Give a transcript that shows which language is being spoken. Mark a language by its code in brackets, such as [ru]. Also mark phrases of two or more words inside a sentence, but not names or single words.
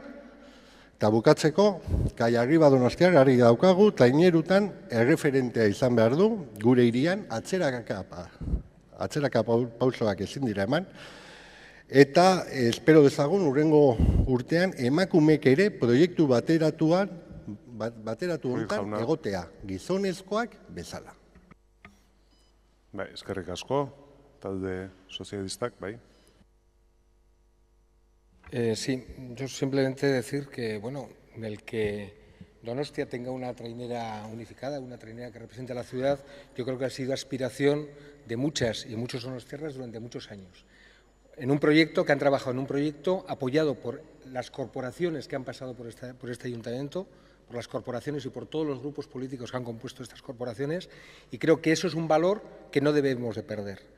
[eu] Eta bukatzeko, Kaiarriba Donostiarrari daukagu, trainerutan erreferentea izan behar du, gure hirian, atzeraka pausoak ezin dira eman, eta espero dezagun urrengo urtean emakumeek ere proiektu bateratu honetan egotea, gizonezkoak bezala. Bai, eskerrik asko, talde sozialistak, bai. [es] Sí, yo simplemente decir que, bueno, el que Donostia tenga una trainera unificada, una trainera que represente a la ciudad, yo creo que ha sido aspiración de muchas y muchos donostiarras durante muchos años. En un proyecto, que han trabajado en un proyecto apoyado por las corporaciones que han pasado por este ayuntamiento, por las corporaciones y por todos los grupos políticos que han compuesto estas corporaciones, y creo que eso es un valor que no debemos de perder.